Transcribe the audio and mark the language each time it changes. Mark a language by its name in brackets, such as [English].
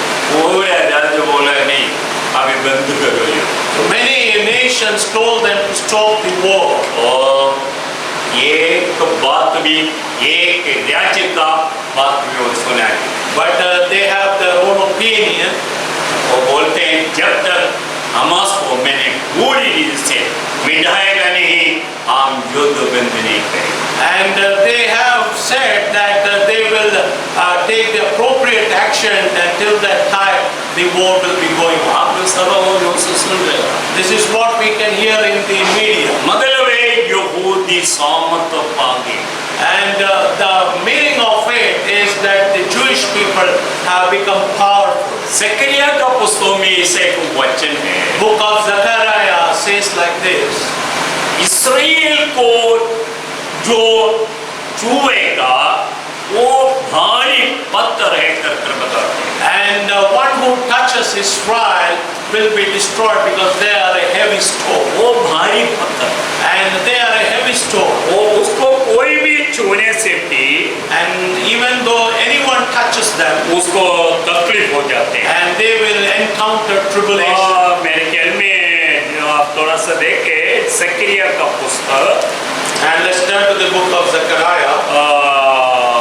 [Hindi] पूरे राज्य बोला नहीं, अभी बंद करो ये। [English] So many nations told them to stop the war. [Hindi] और एक बात भी, एक राज्य का बात भी वो सुना है। [English] But they have their own opinion. [Hindi] वो बोलते हैं जब तक हमास को मैंने पूरी रीति से मिटाएगा नहीं, हम युद्ध बंद नहीं करेंगे। [English] And they have said that they will take the appropriate action until that time the war will be going on. [Hindi] आप लोग सब वो सुन रहे हो। [English] This is what we can hear in the media. [Hindi] मतलब है यहूदी सामर्थ पाएंगे। [English] And the meaning of it is that the Jewish people have become powerful. [Hindi] जकरिया का पुस्तक में ऐसे एक वचन है, [English] Book of Zechariah says like this. [Hindi] Israel को जो छुएगा वो भारी पत्थर है कर बताते हैं। [English] And one who touches Israel will be destroyed because they are a heavy stone. [Hindi] वो भारी पत्थर, [English] And they are a heavy stone. [Hindi] वो उसको कोई भी छूने से भी [English] And even though anyone touches them, [Hindi] उसको तकलीफ हो जाते हैं। [English] and they will encounter tribulation. [Hindi] और मेरे ख्याल में जो आप थोड़ा सा देखे जकरिया का पुस्तक, [English] And let's turn to the book of Zechariah.